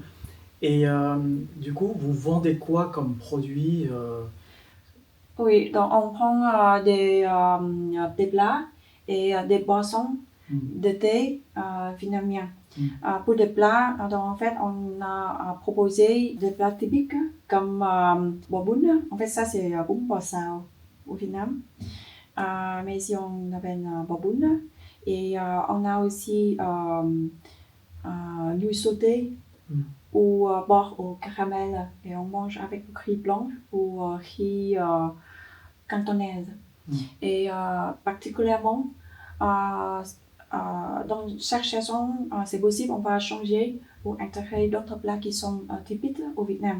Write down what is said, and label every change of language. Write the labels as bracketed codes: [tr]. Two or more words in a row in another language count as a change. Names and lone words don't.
[fr] Et du coup, vous vendez quoi comme produit Oui, donc on prend des plats et des boissons de thé vietnamien. Pour des plats, donc en fait, on a proposé des plats typiques comme bò bún. En fait, ça c'est bún bò xào au Vietnam. Mais ici, on appelle bò bún. Et on a aussi nouilles sautées ou beurre au caramel. Et on mange avec riz blanc ou riz cantonaise. Et particulièrement, dans chaque saison, c'est possible, on va changer pour intégrer d'autres plats qui sont typiques au Vietnam.